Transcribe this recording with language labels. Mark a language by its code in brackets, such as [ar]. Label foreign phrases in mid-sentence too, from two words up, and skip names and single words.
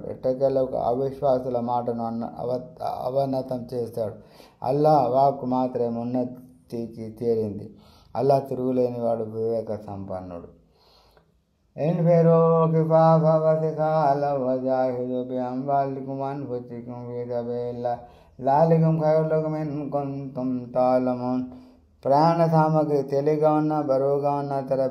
[te] ఎట్టకేలకు అవిశ్వాసుల మాటను అవనతం చేశాడు. అల్లాహ్ వాక్కు మాత్రమే ఉన్నతికి చేరింది. అల్లాహ్ తిరుగులేనివాడు, వివేక సంపన్నుడు. [ar] انفروا خفافا وثقالا وجاهدوا بأموالكم وأنفسكم في سبيل الله ذلكم خير لكم إن كنتم تعلمون. [te] ప్రయాణ సామగ్రి తేలిగ్గా ఉన్నా బరువుగా ఉన్నా